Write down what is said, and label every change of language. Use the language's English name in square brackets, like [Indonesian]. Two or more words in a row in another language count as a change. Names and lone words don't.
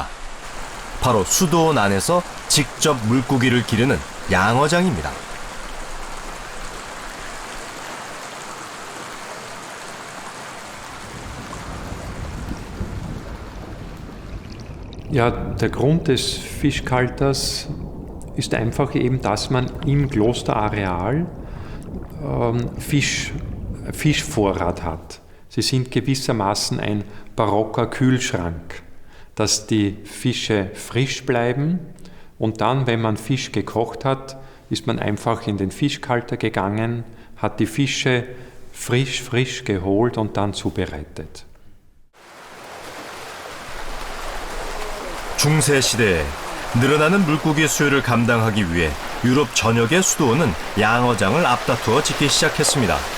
[Korean] 바로 수도원 안에서 직접 물고기를 기르는 양어장입니다. [German] Ja, der Grund des Fischkalters ist einfach eben, dass man im Klosterareal Fischvorrat hat. Sie sind gewissermaßen ein barocker Kühlschrank, dass die Fische frisch bleiben, und dann, wenn man Fisch gekocht hat, ist man einfach in den Fischkalter gegangen, hat die Fische frisch geholt und dann zubereitet. [Korean] 중세 시대에 늘어나는 물고기 수요를 감당하기 위해 유럽 전역의 수도원은 양어장을 앞다투어 짓기 시작했습니다.